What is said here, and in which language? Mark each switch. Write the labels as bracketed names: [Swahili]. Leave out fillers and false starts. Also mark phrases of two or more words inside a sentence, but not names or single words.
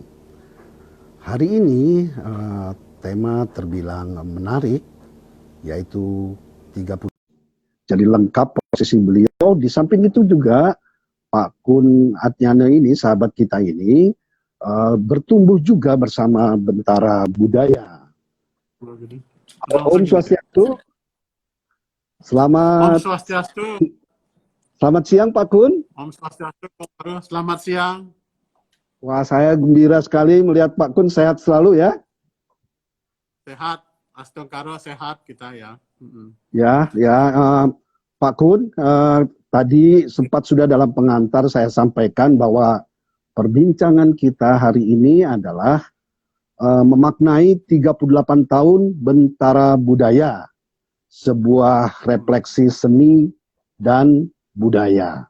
[Indonesian] Hari ini tema terbilang menarik, yaitu 30. Jadi lengkap posisi beliau. Di samping itu juga Pak Kun Atnyana ini, sahabat kita ini, bertumbuh juga bersama Bentara Budaya. Om Swastiastu. Om Swastiastu. Selamat siang Pak Kun. Om Swastiastu. Selamat siang. Wah, saya gembira sekali melihat Pak Kun sehat selalu ya. Sehat. Astungkaro sehat kita ya. Ya, Pak Kun, tadi sempat sudah dalam pengantar saya sampaikan bahwa perbincangan kita hari ini adalah memaknai 38 tahun Bentara Budaya, sebuah refleksi seni dan budaya.